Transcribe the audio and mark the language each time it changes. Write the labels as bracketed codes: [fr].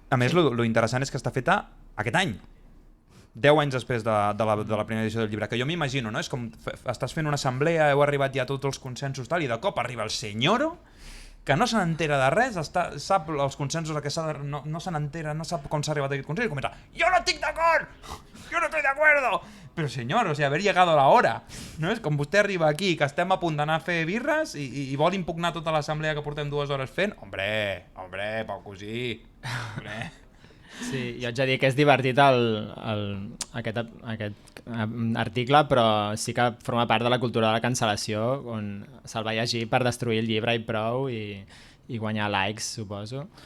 [ca] A més, lo interessant és que està feta aquest any, 10 anys després de la primera edició del llibre, que jo m'imagino, no? És com estàs fent una assemblea, heu arribat ja a tots els consensos tal, i de cop arriba el senyoro que no se n'entera de res, sap els consensos a què no se n'entera, no sap com s'ha arribat a aquest consens i comença, jo no estic d'acord, [es] yo no estoy de acuerdo. Pero señor, o sea, haber llegado la hora, no? [ca] És com vostè arriba aquí, que estem a punt d'anar a fer birres i vol impugnar tota l'assemblea que portem 2 hores fent. [es] Hombre, Pau Cosí, hombre. [ca] Sí, jo haig de dir que és divertit aquest article, però sí que forma part de la cultura de la cancel·lació, on se'l va llegir per destruir el llibre i prou i guanyar likes, suposo.